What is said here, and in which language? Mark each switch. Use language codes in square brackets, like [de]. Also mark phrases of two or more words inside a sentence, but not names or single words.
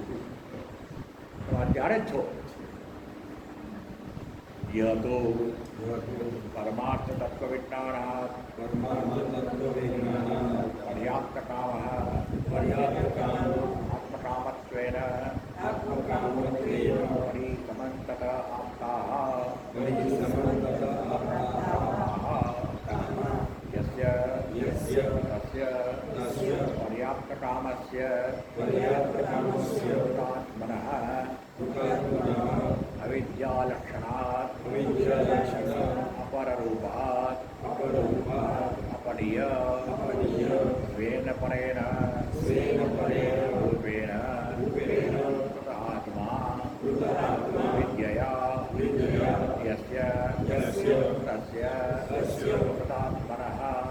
[gu] તો અત્યારે જ છો. [sa] યતો પરમાર્થ તત્વ વિજ્ઞાનાત પર્યાપ્ત કામ આત્મકામત્વેન પરિસમંતત આપ્તાઃ યસ્ય તસ્ય પર્યાપ્ત કામસ્ય આત્મનઃ અવિદ્યાલક્ષણાत् अपररूपात् अपनीय स्वेन परेण रूपेण आत्मा विद्यया यस्य तस्य तदात्मनः